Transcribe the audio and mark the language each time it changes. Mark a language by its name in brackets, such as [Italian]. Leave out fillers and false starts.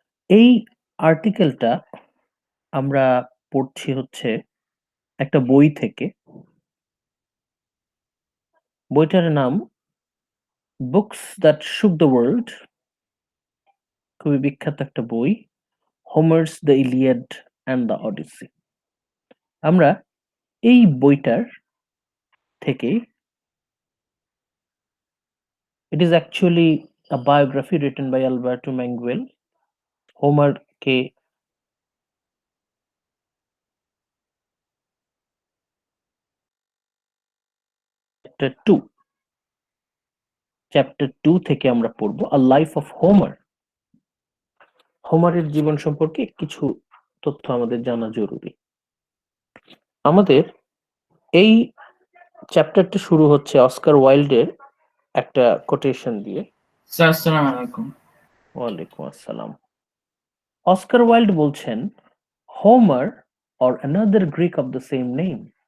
[Bangla] এই আর্টিকেলটা আমরা পড়ছি হচ্ছে একটা বই থেকে। বইটার নাম বুকস দ্যাট শুক দ্য ওয়ার্ল্ড, খুবই বিখ্যাত একটা বই, হোমার্স the Iliad and the Odyssey. আমরা এই বইটার থেকে, [English] it is actually a biography written by Alberto Manguel. [Bangla] হোমারকে chapter 2 থেকে আমরা পড়ব আ লাইফ অফ হোমার। হোমারের জীবন সম্পর্কে কিছু তথ্য আমাদের জানা জরুরি। আমাদের এই চ্যাপ্টারটা শুরু হচ্ছে অস্কার ওয়াইল্ডের একটা কোটেশন দিয়ে। স্যার আসসালামু আলাইকুম। ওয়ালাইকুম আসসালাম। [English] Oscar Wilde [Bangla] বলছেন, [English] Homer or another Greek of the same name.